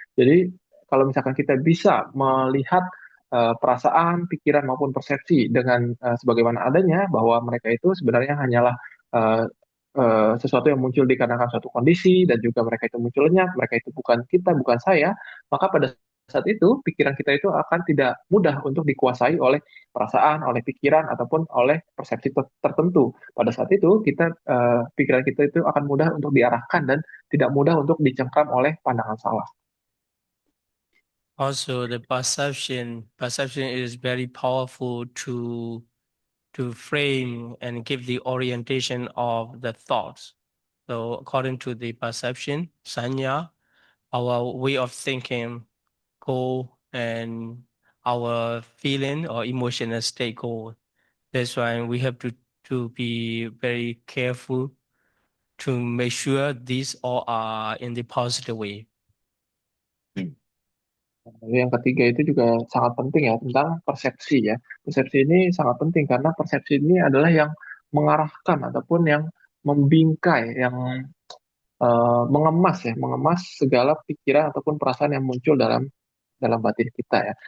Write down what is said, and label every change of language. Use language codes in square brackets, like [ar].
[id] Jadi kalau misalkan kita bisa melihat perasaan, pikiran maupun persepsi dengan sebagaimana adanya bahwa mereka itu sebenarnya hanyalah uh, sesuatu yang muncul dikarenakan suatu kondisi dan juga mereka itu muncul lenyap, mereka itu bukan kita, bukan saya, maka pada saat itu pikiran kita itu akan tidak mudah untuk dikuasai oleh perasaan, oleh pikiran ataupun oleh persepsi tertentu. Pada saat itu kita pikiran kita itu akan mudah untuk diarahkan dan tidak mudah untuk dicengkram oleh pandangan salah. [en] Also, the perception is very powerful to frame and give the orientation of the thoughts. So according to the perception, sanya, our way of thinking go and our feeling or emotional state go. That's why we have to be very careful to make sure these all are in the positive way. [id] Lalu yang ketiga itu juga sangat penting ya tentang persepsi ya. Persepsi ini sangat penting karena persepsi ini adalah yang mengarahkan ataupun yang membingkai, yang mengemas segala pikiran ataupun perasaan yang muncul dalam batin kita ya.